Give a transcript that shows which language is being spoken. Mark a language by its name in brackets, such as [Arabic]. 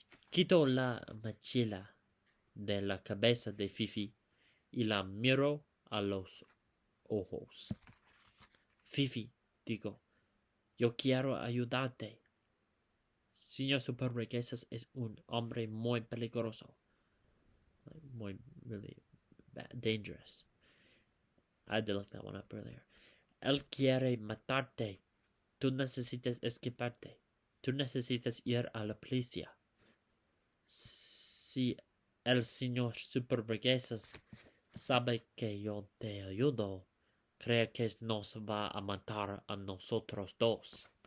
[Spanish] Quito la mochila de la cabeza de Fifi y la miro a los ojos. Fifi, digo, yo quiero ayudarte. Señor Superburguesas es un hombre muy peligroso. [English] Muy, really bad, dangerous. I had to look that one up earlier. [Spanish] Él quiere matarte. Tú necesitas escaparte. Tú necesitas ir a la policía. Si el señor Superburguesas sabe que yo te ayudo, cree que nos va a matar a nosotros dos.